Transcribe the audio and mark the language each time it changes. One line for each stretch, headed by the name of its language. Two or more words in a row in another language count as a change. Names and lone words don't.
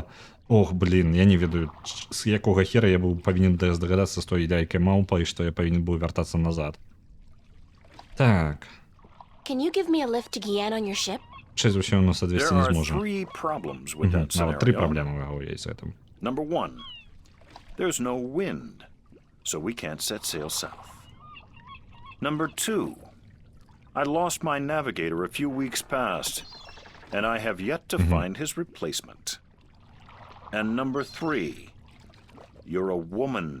Belarusian: Ох, блин, я не ведаю, з якога хера я быў павінен здагадацца з той лялькай-малпай, што я павінен быў вяртацца назад. Так. Чэсь за ўсё у нас адвесці не зможа. Нават 3 праблемы у яго ёсць з гэтым.
English: Number 1. There's no wind, so we can't set sail south. Number 2. I lost my navigator a few weeks past, and I have yet to find his replacement. And number 3, you're a woman.